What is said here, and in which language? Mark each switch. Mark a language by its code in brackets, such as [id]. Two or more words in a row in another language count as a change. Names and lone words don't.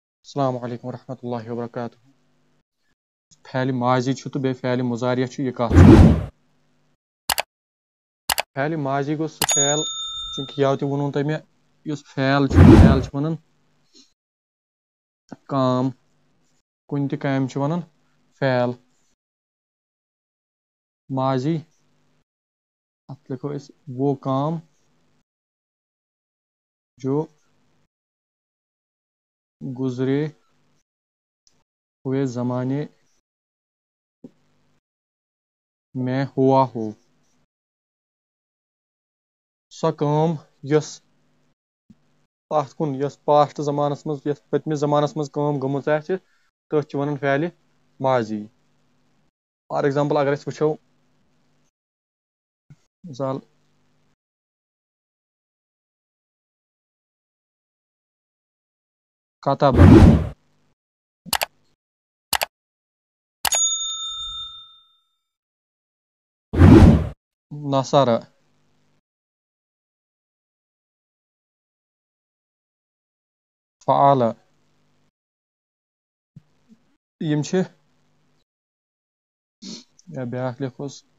[ar] السلام علیکم ورحمۃ اللہ وبرکاتہ. [ks] فعل ماضی چھُ تہٕ بیٚیہِ فعل مضارع چھُ یہِ کَتھ چھُ؟ فعل ماضی گوٚو سُہ فعل چوٗنٛکہِ یَوٕ تہِ ووٚنوُ تۄہہِ مےٚ یُس فعل چھُ وَنان کام کُنہِ تہِ کامہِ چھِ وَنان فعل ماضی اَتھ لِکھو أسۍ [ur] وہ کام جو گزرے ہوئے زمانے میں ہوا ہو. [ks] سۄ کٲم یۄس پَتھ کُن یۄس پاسٹ زمانَس منٛز یۄس پٔتمِس زمانَس منٛز کٲم گٔمٕژ آسہِ تٔتھۍ چھِ وَنان فعلِ ماضی. [en] for example [ks] اگر أسۍ وٕچھو مِثال کتابہ نصارہ فعالہ یِم چھِ یا بیٛاکھ لیکھوس